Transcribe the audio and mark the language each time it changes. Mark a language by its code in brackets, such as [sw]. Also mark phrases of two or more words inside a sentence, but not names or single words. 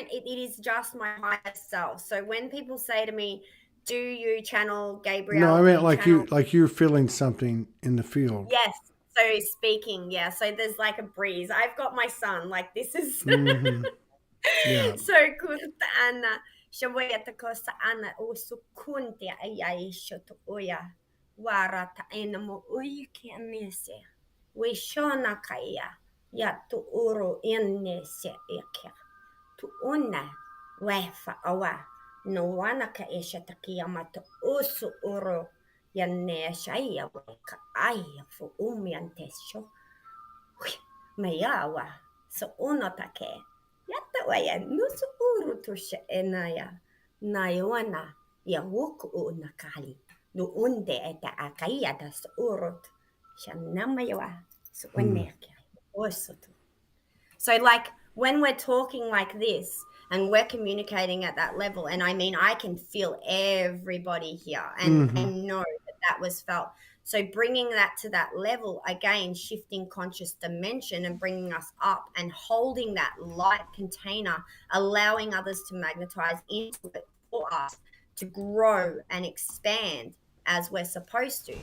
[en] It is just my higher self. So when people say to me, "Do you channel No, Gabriel? I Do meant you channel?" like you're feeling something in the field. Yes. So speaking, yeah. So there's like a breeze. I've got my son. Like this is Mm-hmm. Yeah. so kurta ana. Shawaya kosa ana o sukunti ayaisho to oya. Warata enamo uyiki anese. We shona kaya. Ya tu uru inese eke. Tu una wefa awa no wana ka esha takiyamato usu uro yanne shaya ka aya fu umiantesho mayawa so uno take yata waya nusu uru tusha enaya nayona ya wuku una kali no unde eta akaya das urut shanama yawa so Mm. unne osu. So, like, when we're talking like this and we're communicating at that level, and I mean, I can feel everybody here and Mm-hmm. know that that was felt. So, bringing that to that level, again, shifting conscious dimension and bringing us up and holding that light container, allowing others to magnetize into it for us to grow and expand as we're supposed to.